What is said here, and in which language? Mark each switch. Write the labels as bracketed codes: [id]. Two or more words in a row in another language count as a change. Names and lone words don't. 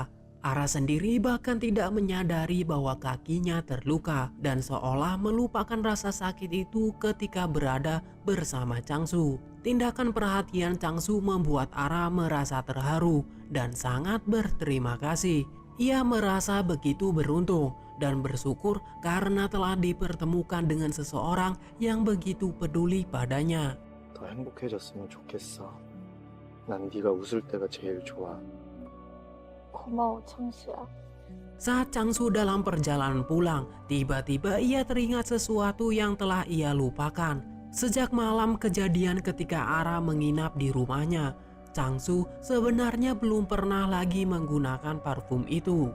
[id] Ara sendiri bahkan tidak menyadari bahwa kakinya terluka dan seolah melupakan rasa sakit itu ketika berada bersama Changsu. Tindakan perhatian Changsu membuat Ara merasa terharu dan sangat berterima kasih. Ia merasa begitu beruntung dan bersyukur karena telah dipertemukan dengan seseorang yang begitu peduli padanya. [ko] 더 행복해졌으면 좋겠어. 난 네가 웃을 때가 제일 좋아. 고마워, 창수야. [id] Saat Changsu dalam perjalanan pulang, tiba-tiba ia teringat sesuatu yang telah ia lupakan. Sejak malam kejadian ketika Ara menginap di rumahnya, Changsu sebenarnya belum pernah lagi menggunakan parfum itu.